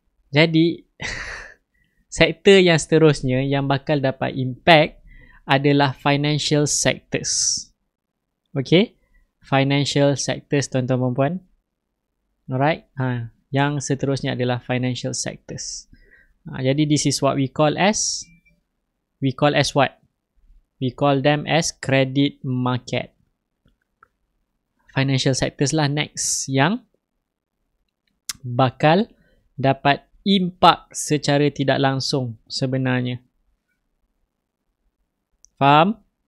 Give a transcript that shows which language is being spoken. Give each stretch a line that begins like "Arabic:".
Malay: Jadi sektor yang seterusnya yang bakal dapat impact adalah financial sectors. Okay? Financial sectors, tuan-tuan dan puan. Alright? Yang seterusnya adalah financial sectors.
English: Jadi this is what we call as what? We call them as credit market.
Malay: Financial sectors lah next yang bakal dapat impak secara tidak langsung sebenarnya. Faham?